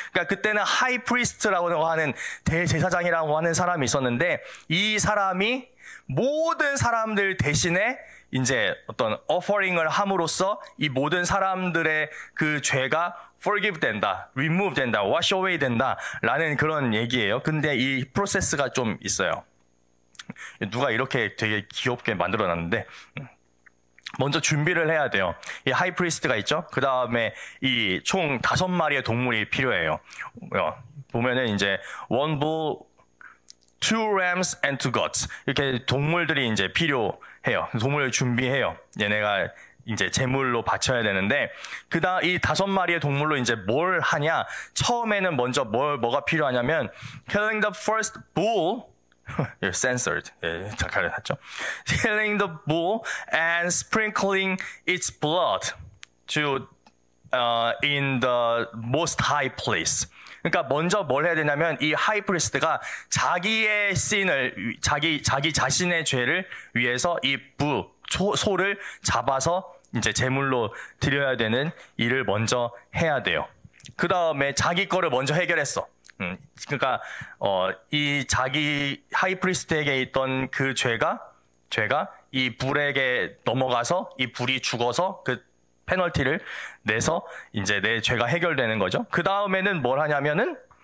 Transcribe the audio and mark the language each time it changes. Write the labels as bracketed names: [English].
[Korean] 그러니까 그때는 high priest라고 하는 대제사장이라고 하는 사람이 있었는데 이 사람이 모든 사람들 대신에 이제 어떤 offering을 함으로써 이 모든 사람들의 그 죄가 forgive 된다, remove 된다, wash away 된다라는 그런 얘기예요. 근데 이 프로세스가 좀 있어요. 누가 이렇게 되게 귀엽게 만들어놨는데 먼저 준비를 해야 돼요. 이 하이프리스트가 있죠. 그 다음에 이 총 5마리의 동물이 필요해요. 보면은 이제 [English] one bull, 2 rams and 2 goats [Korean] 이렇게 동물들이 이제 필요해요. 동물을 준비해요. 얘네가 이제 제물로 바쳐야 되는데 그다음 이 5마리의 동물로 이제 뭘 하냐? 처음에는 먼저 뭐가 필요하냐면 [English] killing the first bull, you're censored. [Korean] 예, 다 가려놨죠. [English] Killing the bull and sprinkling its blood to in the most high place. [Korean] 그러니까 먼저 뭘 해야 되냐면 이 하이프리스트가 자기의 씬을 자기 자신의 죄를 위해서 이 소를 잡아서 이제 제물로 드려야 되는 일을 먼저 해야 돼요. 그 다음에 자기 거를 먼저 해결했어. 그러니까 이 자기 하이프리스트에게 있던 그 죄가 이 불에게 넘어가서 이 불이 죽어서 그 페널티를 내서 이제 내 죄가 해결되는 거죠. 그 다음에는 뭘 하냐면은